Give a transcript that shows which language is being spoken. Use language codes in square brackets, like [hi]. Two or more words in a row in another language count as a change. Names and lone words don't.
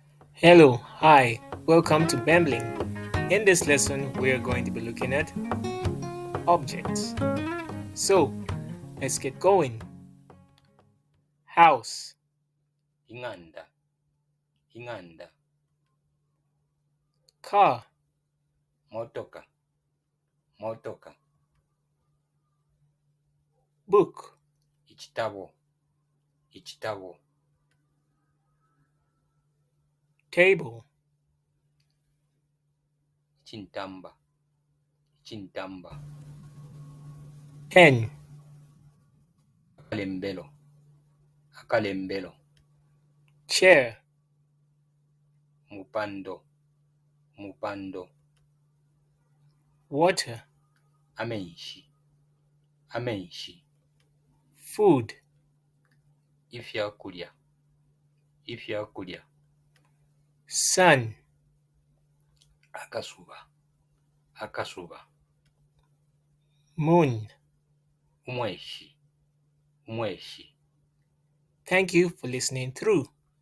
[en] Hello, hi, welcome to Bemblin. In this lesson, we are going to be looking at objects. So, let's get going. House, [bem] inganda inganda [en] car, [bem] motoka motoka [en] book, [bem] ekitabo ekitabo [en] table, [bem] ekintamba ekintamba [en] pen, [bem] akalembero akalembero [en] chair, [bem] mupando mupando [en] water, [bem] amenshi amenshi [en] food, [bem] ifyakulya ifyakulya [en] sun, [bem] akasuba akasuba [en] moon. [bem] umweshi umweshi [en] Thank you for listening through.